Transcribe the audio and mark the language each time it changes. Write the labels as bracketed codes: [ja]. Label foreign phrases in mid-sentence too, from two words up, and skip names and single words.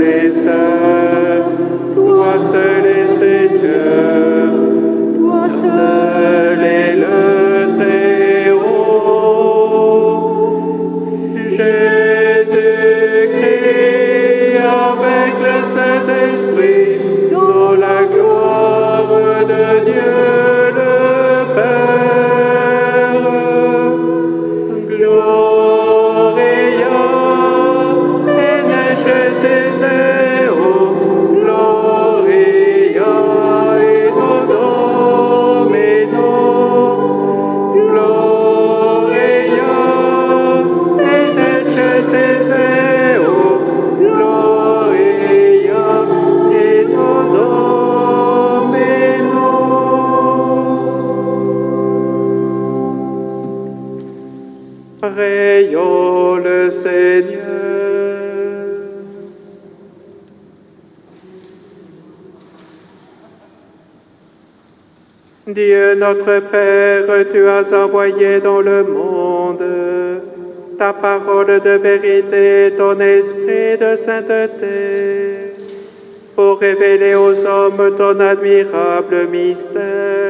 [fr] saint, toi seul es Seigneur, toi seul es le Très-Haut. Jésus-Christ avec le Saint-Esprit, dans la gloire de Dieu le Père. [la] Gloria in excelsis Deo, Gloria in Domino, Gloria in excelsis Deo, Gloria in Domino. [fr] Prions le Seigneur. Dieu notre Père, tu as envoyé dans le monde ta parole de vérité, ton esprit de sainteté, pour révéler aux hommes ton admirable mystère.